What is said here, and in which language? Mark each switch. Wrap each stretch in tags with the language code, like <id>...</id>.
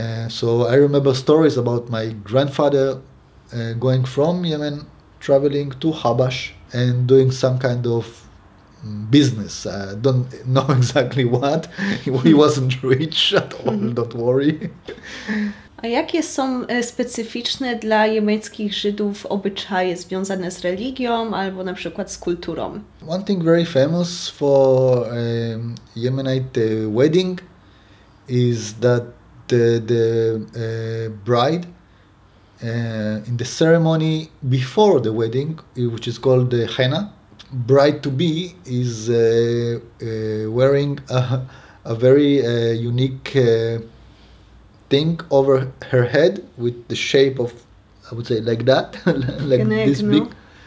<en>So I remember stories about my grandfather going from Yemen, traveling to Habash and doing some kind of business. I don't know exactly what. He wasn't rich at all, don't worry.</en> <pl>A jakie są specyficzne dla jemeńskich Żydów obyczaje związane z religią albo na przykład z kulturą?</pl> <en>One thing very famous for Yemenite wedding is that the bride in the ceremony before the wedding, which is called the henna, bride-to-be is wearing a very unique thing over her head with the shape of, I would say, like that, like this big.</en>